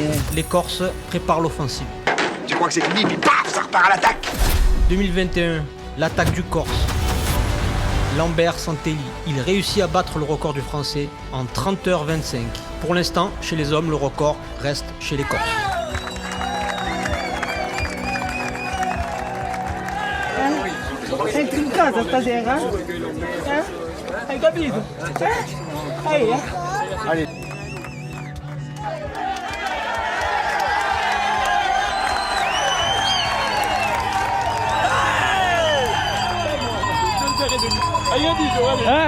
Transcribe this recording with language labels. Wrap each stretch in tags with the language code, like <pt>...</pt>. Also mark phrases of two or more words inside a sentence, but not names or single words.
<fr>Les Corses préparent l'offensive. Tu crois que c'est fini, puis paf, ça repart à l'attaque. 2021, l'attaque du Corse. Lambert Santelli, il réussit à battre le record du Français en 30h25. Pour l'instant, chez les hommes, le record reste chez les Corses.</fr> <it>Entri in casa stasera? Hai capito?</it> <fr>Allez. Hein?</fr>